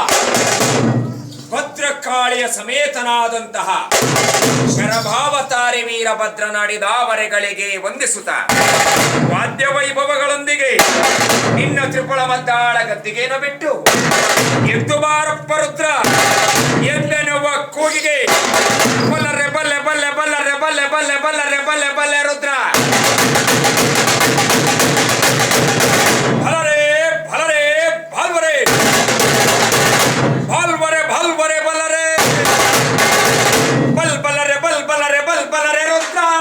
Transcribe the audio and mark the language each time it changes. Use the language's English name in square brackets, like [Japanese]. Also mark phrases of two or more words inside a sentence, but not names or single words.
[Kannada] ಭದ್ರಕಾಳಿಯ ಸಮೇತನಾದಂತಹ ಶರಭಾವತಾರಿ ವೀರಭದ್ರನಾಡಿದಾವರೆಗಳಿಗೆ ವಂದಿಸುತ್ತ ವಾದ್ಯ ವೈಭವಗಳೊಂದಿಗೆ ನಿನ್ನ ತ್ರಿಪುಳ ಮದ್ದಾಳ ಗದ್ದಿಗೆಯನ್ನು ಬಿಟ್ಟು ಎದ್ದು ಬಾರಪ್ಪ ರುದ್ರ ಎಂದೆನ್ನುವ ಕೂಗಿಗೆ ಬಲ್ಲರೆ ಬಲ್ಲೆ ಬಲ್ಲೆ ಬಲ್ಲರೆ ಬಲ್ಲೆ ಬಲ್ಲೆ ಬಲ್ಲರೆ ಬಲ್ಲೆ ಬಲ್ಲೆ ರುದ್ರ ಭಲರೇ ಭಲರೇ ಭಾಲ್ವರೇ ಭಾಲ್ವರೆ ಭಾಲ್ವರೆ ಬಲ್ಲರೆ ಬಲ್ ಬಲ್ಲರೆ ಬಲ್ ಬಲ್ಲರೆ ಬಲ್ ಬಲ್ಲರೆ ರುದ್ರ